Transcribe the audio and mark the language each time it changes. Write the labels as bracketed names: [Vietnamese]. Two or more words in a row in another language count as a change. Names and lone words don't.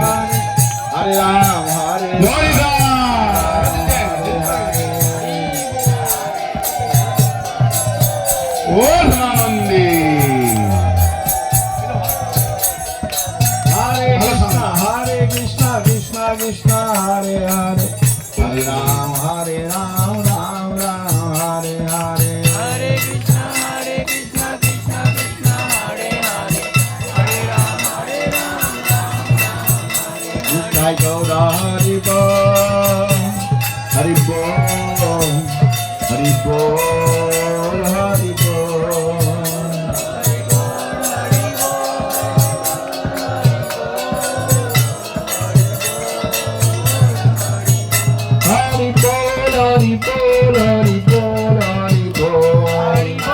[Sanskrit] হরে রাম হরে [Bangla] ও নন্দী [Sanskrit] হরে কৃষ্ণ কৃষ্ণ কৃষ্ণ হরে হরে হরে রাম রাম রাম হরে হরে Hare Krishna Krishna Krishna Hare Hare Hare Ram [Bangla] জয় গৌর হরি বল হরি বল হরি বল হরি বল হরি বল হরি বল হরি বল হরি বল